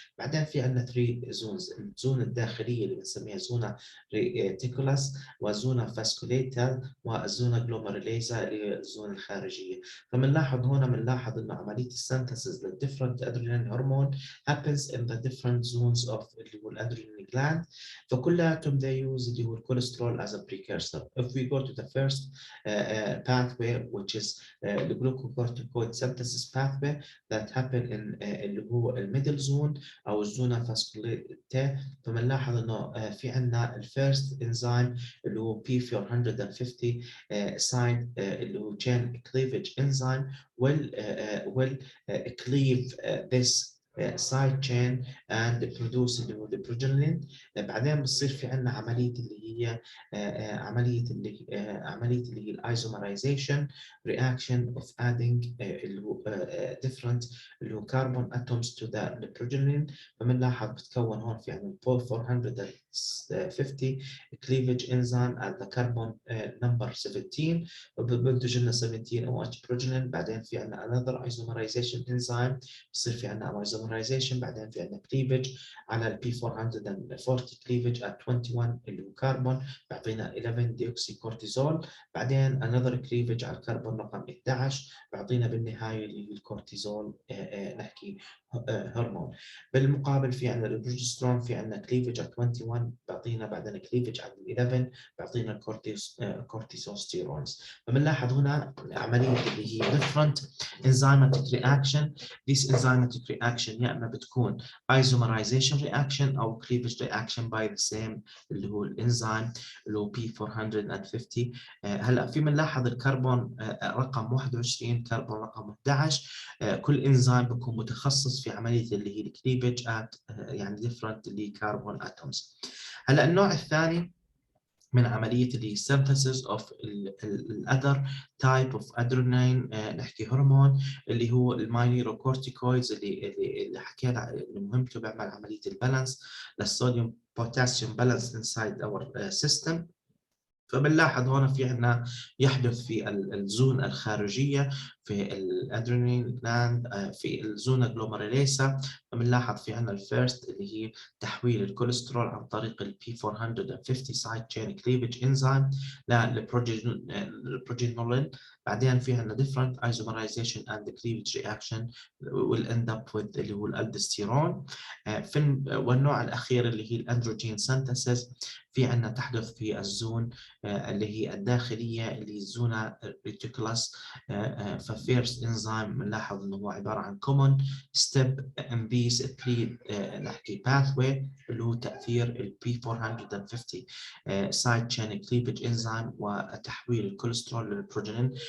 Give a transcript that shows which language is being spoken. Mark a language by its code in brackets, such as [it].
[ar] بعدين في عندنا 3 زونز، الزون الداخليه اللي بنسميها زونا ريتيكولاس، وزونا فاسكوليتا، والزونا جلوميروليزا اللي هي الزون الخارجيه. فبنلاحظ هون بنلاحظ انه عمليه السنتسز للديفرنت ادرينال هرمون [en] happens in the different zones of [ar] اللي هو الادرينال gland. فكلياتهم [en] they use اللي هو الكوليسترول as a precursor. If we go to the first pathway which is the glucocorticoid synthesis pathway that happen in [ar] اللي هو الميدل زون او الزونا فاسكوليتا. فبنلاحظ انه في عندنا الفيرست انزيم اللي هو [en] P450 side اللي هو chain cleavage enzyme will cleave this side chain and produce اللي هو البروجينين. [ar] بعدين بصير في عندنا عمليه اللي هي عمليه اللي هي الايزومرايزيشن [en] reaction of adding [ar] اللي هو [en] different [ar] اللي هو [en] carbon atoms to the progenin. [ar] فبنلاحظ بتكون هون في عندنا 450 [en] cleavage enzyme at the carbon number 17 [ar] وبنتج لنا 17 OH progenin. بعدين في عندنا [en] another isomerization enzyme [ar] بصير في عندنا isomerization. بعدين في عندنا cleavage على ال P440 cleavage at 21 اللي هو كربون بيعطينا 11 ديوكسي كورتيزول. بعدين another cleavage على الكربون رقم 11 بيعطينا بالنهايه اللي هي الكورتيزول نحكي هرمون. بالمقابل في عندنا البروجسترون في عندنا كليفج على 21 بيعطينا بعدين كليفج على 11 بيعطينا كورتيزوستيرونز. فبنلاحظ هنا عمليه اللي هي [en] different enzymatic reaction. This enzymatic reaction [ar] يا اما بتكون [en] isomerization reaction [ar] او [en] cleavage reaction by the same اللي هو الانزيم اللي هو P450. [ar] هلا في بنلاحظ الكربون رقم 21 كربون رقم 11 كل انزيم بيكون متخصص في عمليه اللي هي الكليفج ات يعني different اللي كربون اتومز. هلا النوع الثاني من عمليه اللي synthesis of other type of adrenaline نحكي هرمون اللي هو الماينيروكورتيكويدز اللي حكينا اللي مهمته بيعمل عمليه البالانس للصوديوم بوتاسيوم بالانس انسايد اور سيستم. فبنلاحظ هون في عندنا يحدث في الزون الخارجيه في الادرينال جلاند في الزون جلوميروليسا. فبنلاحظ في عندنا الفيرست اللي هي تحويل الكوليسترول عن طريق البي 450 سايد تشين كليفج انزيم للبروجينولين. بعدين في عندنا [en] different isomerization and cleavage reaction will end up with اللي هو الالدوستيرون. [ar] والنوع الاخير اللي هي الاندروجين سينثيسيس في عندنا تحدث في الزون اللي هي الداخليه اللي هي الزونا ريتيكولاس. ففيرست انزيم بنلاحظ انه هو عباره عن [en] common step in these three [ar] نحكي pathway اللي هو تاثير ال P450 [en] side chain cleavage enzyme [ar] وتحويل الكوليسترول للبروجينين.